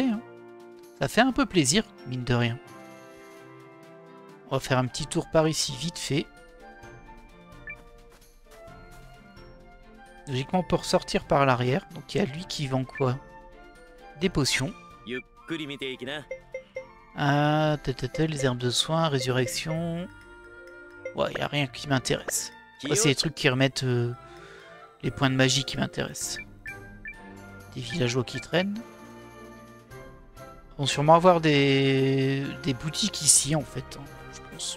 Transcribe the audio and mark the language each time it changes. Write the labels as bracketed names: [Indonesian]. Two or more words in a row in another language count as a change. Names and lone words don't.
[French] Hein. Ça fait un peu plaisir, mine de rien. On va faire un petit tour par ici, vite fait. Logiquement, on peut ressortir par l'arrière. Donc, il y a lui qui vend quoi? Des potions. [Japanese] ゆっくり見ていきな。 [French] Ah, les herbes de soins, résurrection. Ouais, y a rien qui m'intéresse. Ouais, c'est les trucs qui remettent les points de magie qui m'intéressent. Des villageois qui traînent. On va sûrement avoir des boutiques ici en fait, hein, je pense.